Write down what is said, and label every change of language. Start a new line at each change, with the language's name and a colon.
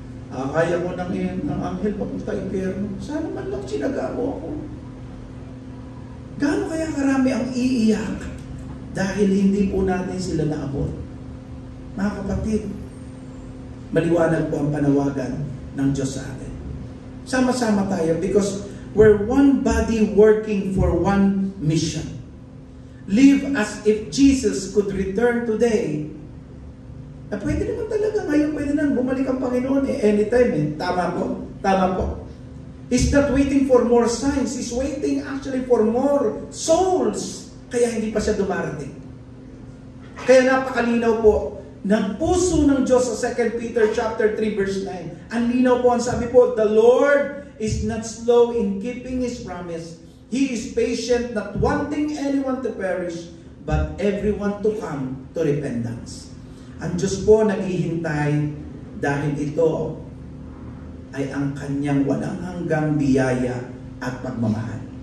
Filipino: Kaya mo ng anghel papunta impyerno. Sana man lang sinaga mo ako. Gaano kaya karami ang iiyak dahil hindi po natin sila naabot? Mga kapatid, maliwanag po ang panawagan ng Diyos sa atin. Sama-sama tayo
English: because we're one body working for one mission. Live as if Jesus could return today.
Filipino: Na pwede naman talaga ngayon, pwede na bumalik ang Panginoon anytime. Tama po? Tama po.
English: He's not waiting for more signs. He's waiting actually for more souls.
Filipino: Kaya hindi pa siya dumarating. Kaya napakalinaw po ng puso ng Diyos sa 2 Peter chapter 3 verse 9. Ang linaw po, ang sabi po,
English: the Lord is not slow in keeping His promise. He is patient, not wanting anyone to perish, but everyone to come to repentance.
Filipino: Ang Diyos po naghihintay dahil ito ay ang kanyang walang hanggang biyaya at pagmamahal.